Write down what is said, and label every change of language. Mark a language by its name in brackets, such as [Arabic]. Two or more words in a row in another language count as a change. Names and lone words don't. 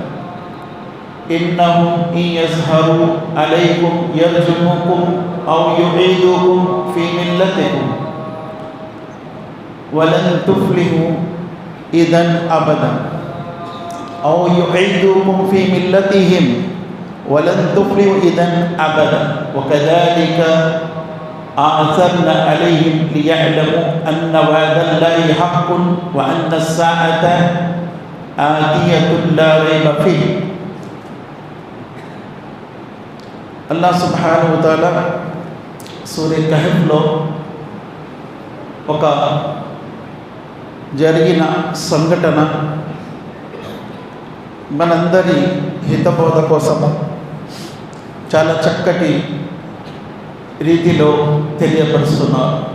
[Arabic] إنهم إن يظهروا عليكم يرجموكم أو يعيدوكم في ملتكم ولن تفلحوا إذا أبدا أو يعيدوكم في ملتهم ولن تفلحوا إذا أبدا وكذلك أعثرنا عليهم ليعلموا أن وعد الله حق وأن الساعة آتية لا ريب فيه. الله سبحانه وتعالى [Telugu] సూరా కహఫ్లో ఒక జరిగిన సంఘటన మనందరి హితబోధ కోసం చాలా చక్కటి రీతిలో తెలియపరుస్తున్నారు.